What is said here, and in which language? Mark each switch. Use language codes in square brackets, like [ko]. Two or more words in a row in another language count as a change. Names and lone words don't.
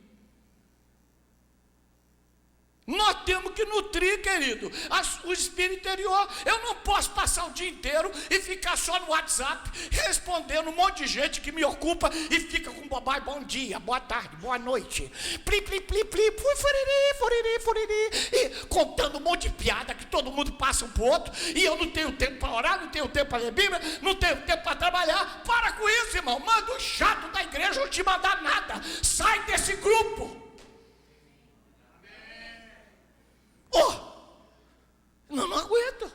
[pt] Nós temos que nutrir, querido, o espírito interior. Eu não posso passar o dia inteiro e ficar só no WhatsApp respondendo um monte de gente que me ocupa e fica com bobagem, bom dia, boa tarde, boa noite, pli, pli, pli, pli, furiri, furiri, furiri, e contando um monte de piada que todo mundo passa um para o outro, e eu não tenho tempo para orar, não tenho tempo para ler Bíblia, não tenho tempo para trabalhar. Para com isso, irmão. Manda o chato da igreja não te mandar nada. Sai desse grupo. Não aguento.